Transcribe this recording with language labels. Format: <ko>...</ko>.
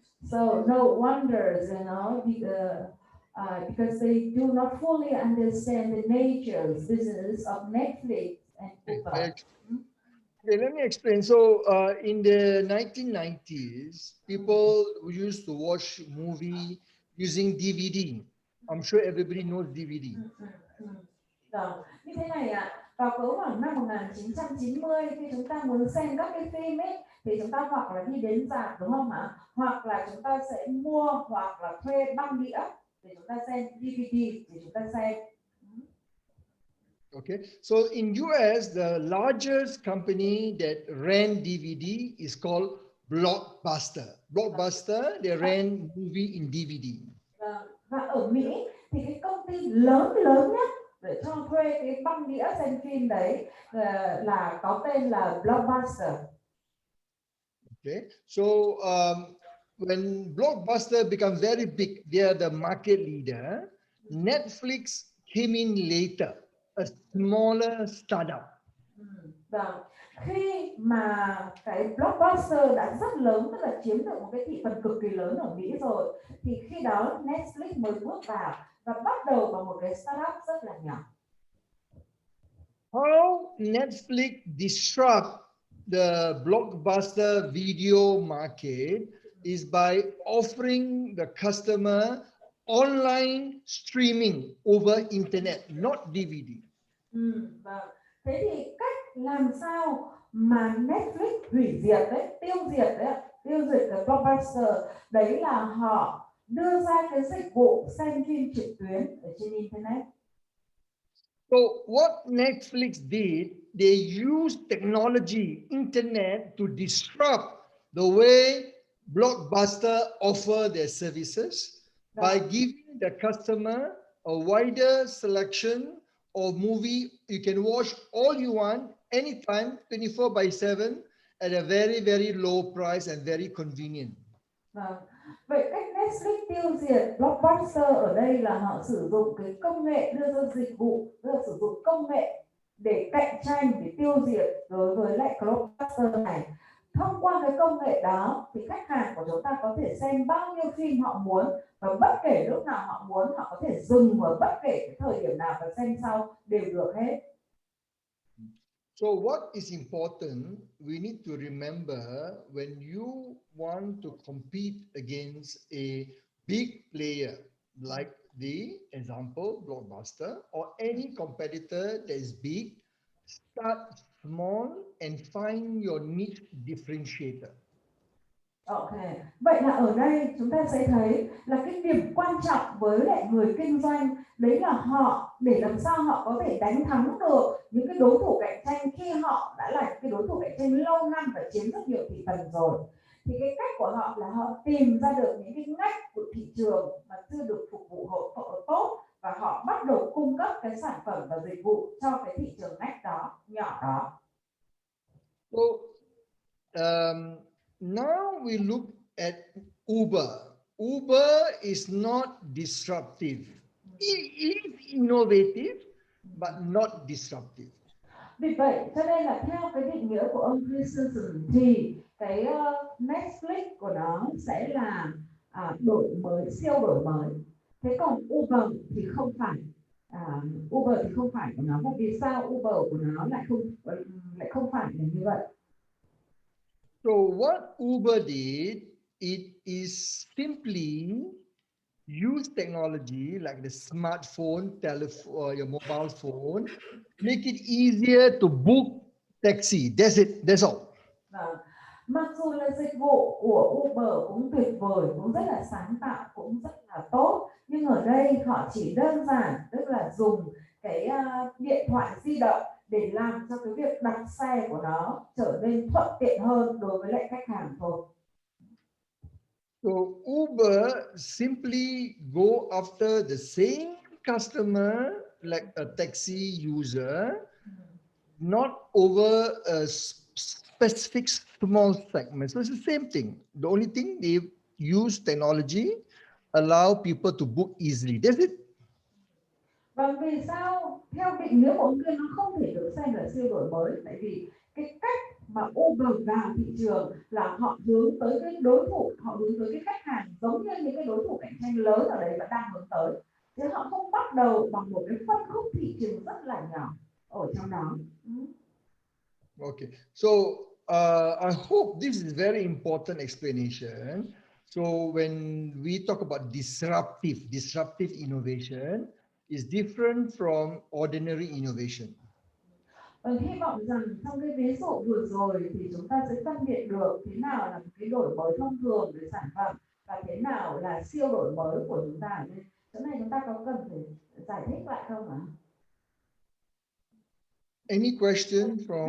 <en>So no wonders, you know, because they do not fully understand the nature business of Netflix and Uber. Okay, let me explain. So in the 1990s, people used to watch movie using DVD. I'm sure everybody knows DVD.</en> <vi>Như thế này ạ, vào cỡ khoảng năm 1990 khi chúng ta muốn xem các cái phim ấy thì chúng ta hoặc là đi đến rạp đúng không ạ? Hoặc là chúng ta sẽ mua hoặc là thuê băng đĩa để chúng ta xem DVD để chúng ta xem.</vi> <en>Okay, so in US, the largest company that ran DVD is called Blockbuster. Blockbuster, they ran movie in DVD.</en> <vi>Và ở Mỹ thì cái công ty lớn nhất để cho thuê cái băng đĩa xem phim đấy là có tên là Blockbuster.</vi> <en>Okay, so when Blockbuster becomes very big, they are the market leader. Netflix came in later, a smaller startup.</en> <vi>Vâng, khi mà cái Blockbuster đã rất lớn, tức là chiếm được một cái thị phần cực kỳ lớn ở Mỹ rồi, thì khi đó Netflix mới bước vào và bắt đầu bằng một cái startup rất là nhỏ.</vi> <en>How Netflix disrupt the Blockbuster video market is by offering the customer online streaming over internet, not DVD.</en> <vi>Vâng. Thế thì cách làm sao mà Netflix hủy diệt đấy, tiêu diệt cái Blockbuster đấy là họ đưa ra cái dịch vụ xem phim trực tuyến ở trên internet.</vi> <en>So what Netflix did, they used technology, internet to disrupt the way Blockbuster offer their services by giving the customer a wider selection of movie you can watch all you want anytime 24/7 at a very, very low price and very convenient.</en> <vi>Vậy cách Netflix tiêu diệt Blockbuster ở đây là họ sử dụng cái công nghệ, đưa ra dịch vụ, sử dụng công nghệ để cạnh tranh, để tiêu diệt đối với lại Blockbuster này. Thông qua cái công nghệ đó thì khách hàng của chúng ta có thể xem bao nhiêu phim họ muốn và bất kể lúc nào họ muốn, họ có thể dừng ở bất kể cái thời điểm nào và xem sau đều được hết.</vi> <en>So what is important, we need to remember when you want to compete against a big player like the example Blockbuster or any competitor that is big, start small and find your niche differentiator.</en> <vi>Ok, vậy là ở đây chúng ta sẽ thấy là cái điểm quan trọng với lại người kinh doanh đấy là họ để làm sao họ có thể đánh thắng được những cái đối thủ cạnh tranh khi họ đã là cái đối thủ cạnh tranh lâu năm và chiếm rất nhiều thị phần rồi. Thì cái cách của họ là họ tìm ra được những cái ngách của thị trường mà chưa được phục vụ họ tốt và họ bắt đầu cung cấp cái sản phẩm và dịch vụ cho cái thị trường ngách đó, nhỏ đó.</vi> <en>So now we look at Uber. Uber is not disruptive. It is innovative, but not disruptive.</en> <vi>Vì vậy cho nên là theo cái định nghĩa của ông Christensen thì cái Netflix của nó sẽ là đổi mới, siêu đổi mới. Thế còn Uber thì không phải, Uber thì không phải của nó. Và vì sao Uber của nó lại không phải là như vậy?</vi> <en>So what Uber did, it is simply use technology like the smartphone, telephone, your mobile phone, make it easier to book taxi. That's it. That's all.</en> <vi>Mặc dù là dịch vụ của Uber cũng tuyệt vời, cũng rất là sáng tạo, cũng rất là tốt, nhưng ở đây họ chỉ đơn giản, tức là dùng cái điện thoại di động để làm cho cái việc đặt xe của nó trở nên thuận tiện hơn đối với lại khách hàng thôi.</vi> <en>So Uber simply go after the same customer like a taxi user, not over a specific small segment. So it's the same thing. The only thing they use technology, allow people to book easily. That's it.</en> <vi>Và vì sao theo định nghĩa của ông kia nó không thể được xem là siêu đổi mới? Tại vì cái cách mà Uber vào thị trường là họ hướng tới cái đối thủ, họ hướng tới cái khách hàng giống như những cái đối thủ cạnh tranh lớn ở đấy vẫn đang hướng tới, chứ họ không bắt đầu bằng một cái phân khúc thị trường rất là nhỏ ở trong đó.</vi> <en>Okay, so I hope this is very important explanation. So when we talk about disruptive innovation is different from ordinary innovation.</en> <vi>Hy vọng rằng trong cái ví dụ vừa rồi thì chúng ta sẽ phân biệt được thế nào là một cái đổi mới thông thường về sản phẩm và thế nào là siêu đổi mới của chúng ta ở đây. Chỗ này chúng ta có cần phải giải thích lại không ạ?</vi> <en>Any question from?</en>